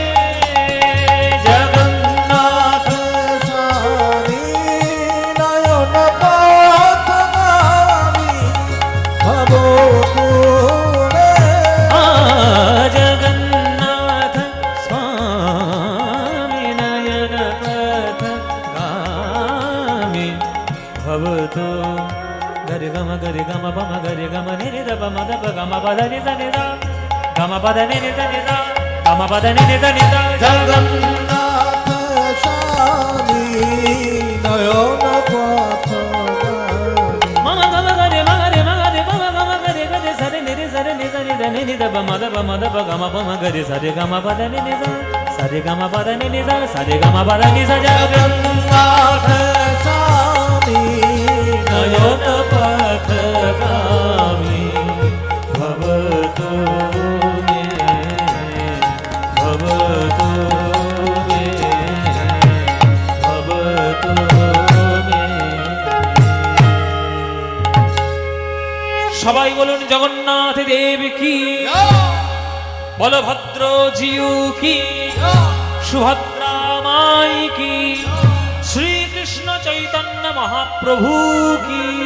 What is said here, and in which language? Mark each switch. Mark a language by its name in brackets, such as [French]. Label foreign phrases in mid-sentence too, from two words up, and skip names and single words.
[Sanskrit] जगन्नाथ स्वामी नयन पथगामी भवतु मे। जगन्नाथ स्वामी नयन पथगामी भवतु। गरि गम बम गरि गम नि द बम द प गम पद नि द नि द गम पद नि नि द नि द गम पद नि नि द नि द। जगन्नाथ स्वामी नयन पथगामी मम गम गरि म गरि म गरि बम गम गरि गरि सरि नि रि सरि नि द नि द नि नि द बम द प गम पम गरि सरि गम पद नि नि द सरि गम पद नि नि द सरि गम पद नि स। जगन्नाथ स्वामी नयन पथगामी भवतु मे। भवतु मे। भवतु मे। [Bangla] সবাই বলুন জগন্নাথ দেব কি, বলভদ্র জিউ কি, সুভদ্রা মাই কি, শ্রীকৃষ্ণ চৈতন্য মহাপ্রভু কি।